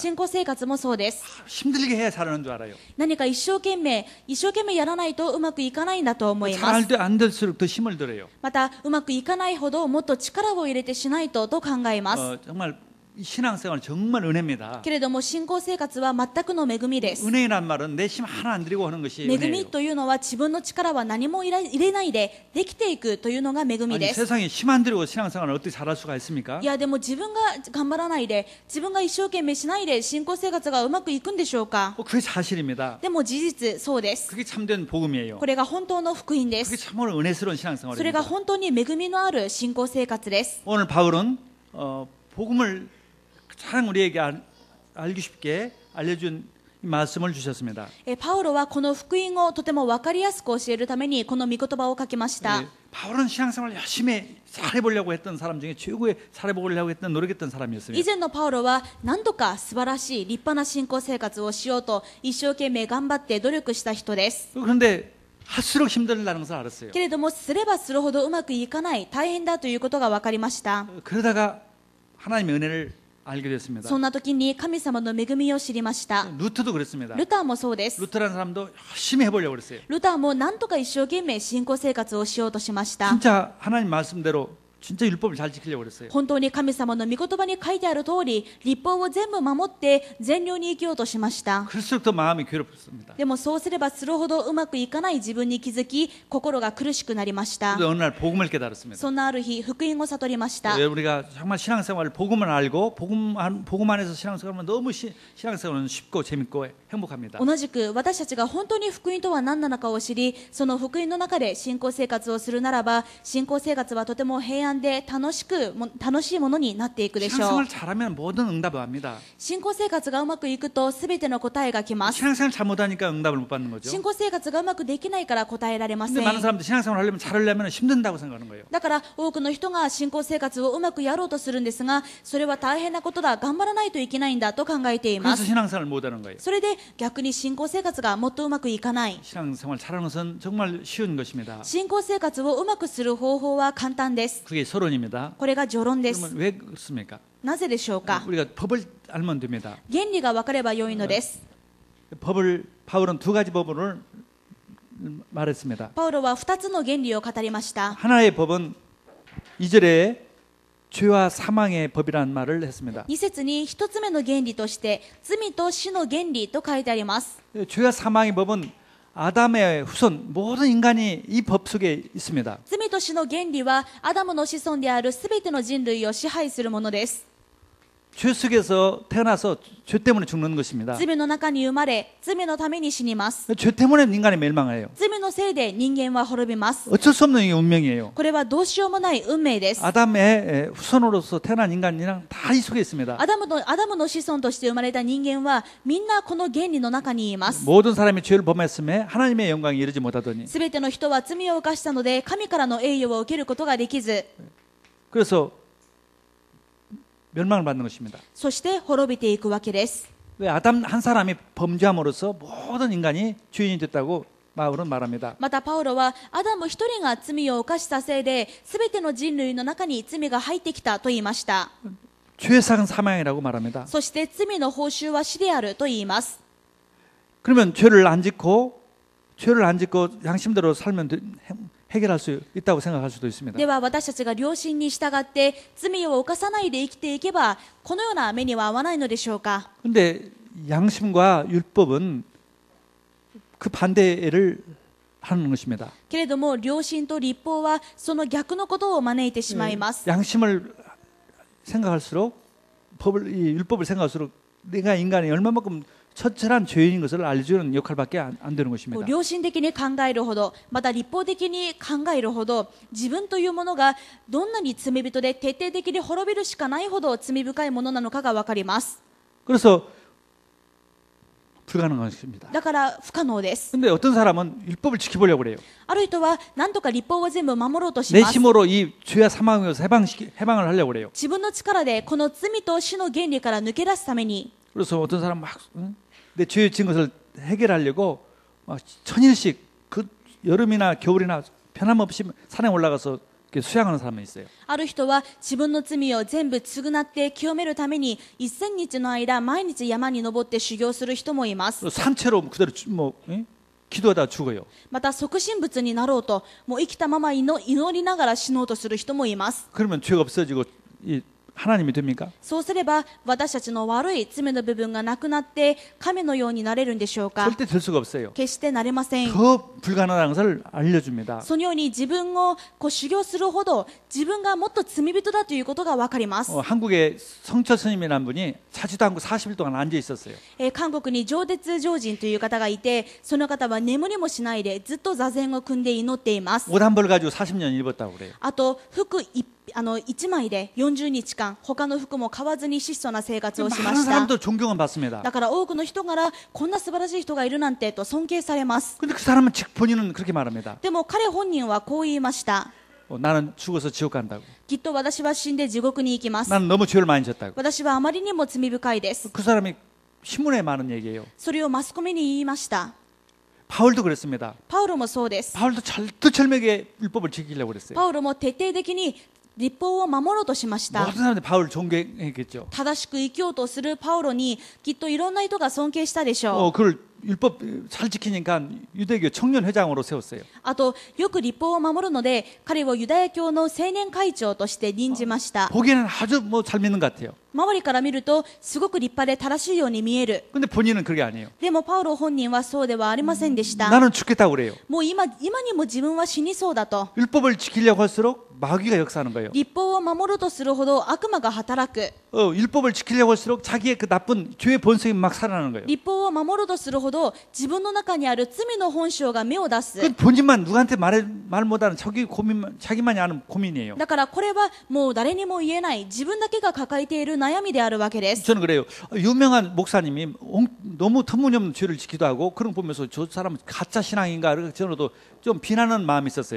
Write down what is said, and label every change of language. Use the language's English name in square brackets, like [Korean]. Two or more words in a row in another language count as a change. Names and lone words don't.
[Japanese] 信仰生活もそうです。 [Korean] 힘들게 해야 잘하는 줄 알아요. [Japanese] 何か一生懸命やらないとうまくいかないんだと思います。 [Korean] 잘할 때 안 될수록 더 힘을 들어요. [Japanese] またうまくいかないほどもっと力を入れてしないと考えます。 [Korean] 정말 신앙생활은 정말 은혜입니다. [Japanese] けれども信仰生活は全くの恵みです。 [Korean] 은혜란 말은 내 힘 하나 안 들이고 하는 것이 [Japanese] 恵み [Korean] 은혜예요. [Japanese] というのは自分の力は何も入れないでできていくというのが恵み [Korean] 아니, [Japanese] です。 [Korean] 세상에 힘 안 들이고 신앙생활을 어떻게 잘할 수가 있습니까? [Japanese] いやでも自分が頑張らないで、自分が一生懸命しないで信仰生活がうまくいくんでしょうか。 [Korean] 그게 사실입니다. [Japanese] でも事実そうです。 [Korean] 그게 참된 복음이에요. [Japanese] これが本当の福音で [Korean] 그게 [Japanese] す。 [Korean] 참으로 은혜스러운 [Japanese] それが [Korean] 신앙생활입니다. [Japanese] 本当に恵みのある信仰生活です。 [Korean] 오늘 바울은 복음을 가장 우리에게 알기 쉽게 알려준 이 말씀을 주셨습니다. [Japanese] パウロはこの福音をとても分かりやすく教えるためにこの御言葉を書きました。 [Korean] 바울은 신앙생활을 열심히 잘해보려고 했던 사람 중에 최고의 잘해보려고 했던 노력했던 [Japanese] 以 [Korean] 사람이었습니다. [Japanese] 前のパウロは何とか素晴らしい立派な信仰生活をしようと一生懸命頑張って努力した人です。 [Korean] 그런데 할수록 힘들다는 것을 알았어요. [Japanese] けれどもすればするほどうまくいかない大変だということが分かりました。 [Korean] 그러다가 하나님의 은혜를 알게 됐습니다. [Japanese] そんな時に神様の恵みを知りました。 [Korean] 루터도 그랬습니다. [Japanese] ルターもそうです。 [Korean] 루터라는 사람도 열심히 해보려고 그랬어요. [Japanese] ルターも何とか一生懸命信仰生活をしようとしました。 [Korean] 진짜 하나님 말씀대로 진짜 율법을 잘 지키려고 그랬어요. [Japanese] 本当に神様の御言葉に書いてある通り律法を全部守って善良に生きようとしました。 [Korean] 그럴수록 더 마음이 괴롭습니다. [Japanese] でもそうすればするほどうまくいかない自分に気づき心が苦しくなりました。 [Korean] 그런데 어느 날 복음을 깨달았습니다. [Japanese] そんなある日福音を悟りました。 [Korean] 우리가 정말 신앙생활을 복음을 알고 복음 안에서 신앙생활하면 너무 신앙생활은 쉽고 재밌고 행복합니다. [Japanese] 同じく私たちが本当に福音とは何なのかを知り、その福音の中で信仰生活をするならば信仰生活はとても平安で楽しいものになっていくでしょう。 [Korean] 신앙생활을 잘하면 모든 응답을 합니다. [Japanese] 信仰生活がうまくいくと全ての答えが来ます。 [Korean] 신앙생활 잘못하니까 응답을 못 받는 거죠. [Japanese] 信仰生活がうまくできないから答えられませ [Korean] 근데 많은 [Japanese] ん。 [Korean] 사람들 신앙생활 하려면 잘하려면 힘든다고 생각하는 거예요. [Japanese] だから多くの人が信仰生活をうまくやろうとするんですが、それは大変なことだ、頑張らないといけないんだと考えていま [Korean] 그래서 [Japanese] す。 [Korean] 신앙생활을 못하는 거예요. [Japanese] それで逆に信仰生活がもっとうまくいかない。 [Korean] 신앙생활 잘하는 것은 정말 쉬운 것입니다. [Japanese] 信仰生活をうまくする方法は簡単です。 [Korean] 그게 서론입니다. [Japanese] これが序論です [Korean] 그러면 。 왜 그렇습니까? [Japanese] なぜでしょうか。 [Korean] 우리가 법을 알면 됩니다. [Japanese] 原理が分かれば良いのです。 [Korean] 바울은 두 가지 법을 말했습니다. [Japanese] パウロは2つの原理を語りました。 [Korean] 하나의 법은 2절에 죄와 사망의 법이라는 말을 했습니다. [Japanese] 2 節に1つ目の原理として罪と死の原理と書いてあります。 [Korean] 죄와 사망의 법은 아담의 후손 모든 인간이 이 법 속에 있습니다. [Japanese] 罪と死の原理はアダムの子孫であるすべての人類を支配するものです。 [Korean] 죄 속에서 태어나서 죄 때문에 죽는 것입니다. [Japanese] 罪の中に生まれ罪のために死にます。 [Korean] 죄 때문에 인간이 멸망해요. [Japanese] 罪のせいで人間は滅びます。 [Korean] 어쩔 수 없는 이 운명이에요. [Japanese] これはどうしようもない運命です。 [Korean] 아담의 후손으로서 태어난 인간이랑 다 이 속에 있습니다. [Japanese] アダムの子孫として生まれた人間はみんなこの原理の中にいます。 [Korean] 모든 사람이 죄를 범했음에 하나님의 영광에 이르지 못하더니 [Japanese] すべての人は罪を犯したので神からの栄誉を受けることができず、 [Korean] 그래서 멸망을 받는 것입니다. [Japanese] そして滅びていくわけです。 [Korean] 왜 아담 한 사람이 범죄함으로써 모든 인간이 죄인이 됐다고 바울은 말합니다. [Japanese] またパウロはアダム一人が罪を犯したせいで全ての人類の中に罪が入ってきたと言いました。 [Korean] 죄상은 사망이라고 말합니다. [Japanese] そして罪の報酬は死であると言います。 [Korean] 그러면 죄를 안 짓고 양심대로 살면 해결할 수 있다고 생각할 수도 있습니다. [Japanese] では私たちが良心に従って罪を犯さないで生きていけばこのような目には合わないのでしょうか。 [Korean] 근데 양심과 율법은 그 반대를 하는 것입니다. [Japanese] けれども良心と律法はその逆のことを招いてしまいます。 [Korean] 양심을 생각할수록 율법을 생각할수록 내가 인간이 얼마만큼 처절한 죄인인 것을 알려주는 역할밖에 안 되는 것입니다. [Japanese] 良心的に考えるほどまた律法的に考えるほど自分というものがどんなに罪人で徹底的に滅びるしかないほど罪深いものなのかが分かります。 [Korean] 그래서 불가능한 것입니다. [Japanese] だから不可能です。 [Korean] 근데 어떤 사람은 율법을 지켜보려고 그래요. [Japanese] ある人は何とか律法を全部守ろうとし [Korean] 내 [Japanese] ます。 [Korean] 힘으로 이 죄와 사망에서 해방을 하려고 그래요. [Japanese] 自分の力でこの罪と死の原理から抜け出すために [Korean] 그래서 어떤 사람은 막 내 죄에 지은 것을 해결하려고 막 천일씩 그 여름이나 겨울이나 변함없이 산에 올라가서 수양하는 사람이 있어요. [Japanese] ある人は自分の罪を全部償って清めるために1000日の間毎日山に登って修行する人もいます。 [Korean] 산채로 그대로 기도하다가 죽어요. [Japanese] また即身仏になろうともう生きたまま祈りながら死のうとする人もいます。 [Korean] 그러면 죄가 없어지고 하나님이 됩니까? [Japanese] そうすれば私たちの悪い罪の部分がなくなって神のようになれるんでしょうか。 [Korean] 절대 될 수가 없어요. [Japanese] 決してなれません。 [Korean] 더 불가능한 것을 알려줍니다. [Japanese] そのように自分を修行するほど自分がもっと罪人だということが分かります。 [Korean] 한국에 성철 스님이라는 분이 자지도 않고 40일 동안 앉아 있었어요. [Japanese] 韓国に上徹上人という方がいて、その方は眠りもしないでずっと座禅を組んで祈っています。 [Korean] 옷 한 벌 가지고 40년 입었다고 그래요. [Japanese] あと服1枚で40日間他の服も買わずに質素な生活をしま [Korean] 많은 [Japanese] した。 [Korean] 사람도 존경은 받습니다. [Japanese] だから多くの人からこんな素晴らしい人がいるなんてと尊敬されます。 [Korean] 근데 그 사람은 본인은 그렇게 말합니다. [Japanese] でも彼本人はこう言いました。 [Korean] 나는 죽어서 지옥 간다고. [Japanese] きっと私は死んで地獄に行きます。 [Korean] 나는 너무 죄를 많이 졌다고. [Japanese] 私はあまりにも罪深いです。 [Korean] 그 사람이 신문에 많은 얘기예요. [Japanese] それをマスコミに言いました。 [Korean] 바울도 그랬습니다. [Japanese] パウロもそうです。 [Korean] 바울도 절두철미하게 율법을 지키려고 그랬어요. [Japanese] パウロも徹底的に律法を守ろうとしました。 [Korean] 모든 사람들이 바울을 존경했겠죠. [Japanese] 正しく生きようとするパウロにきっといろんな人が尊敬したでしょう。 [Korean] 그걸 율법 잘 지키니까 유대교 청년 회장으로 세웠어요. [Japanese] あとよく律法を守るので彼をユダヤ教の青年会長として任じました。 [Korean] 보기에는 아주 잘 믿는 것 같아요. [Japanese] 周りから見るとすごく立派で正しいように見える。 [Korean] 근데 본인은 그게 아니에요. [Japanese] でもパウロ本人はそうではありませんでした。 [Korean] 나는 죽겠다고 그래요. [Japanese] もう今にも自分は死にそうだと。 [Korean] 율법을 지키려고 할수록 마귀가 역사하는 거예요. [Japanese] 律法を守ろうとするほど悪魔が働く。 [Korean] 율법을 지키려고 할수록 자기의 그 나쁜 죄의 본성이 막 살아나는 거예요. [Japanese] 律法を守ろうとするほど自分の中にある罪の本性が芽を出す。 [Korean] 그 본인만 누구한테 말 못하는 자기만이 아는 고민이에요. [Japanese] だからこれはもう誰にも言えない自分だけが抱えている悩みであるわけです。 [Korean] 저는 그래요. 유명한 목사님이 너무 터무니없는 죄를 지키기도 하고 그런 거 보면서 저 사람은 가짜 신앙인가 저는도 좀 비난하는 마음이 있었어요.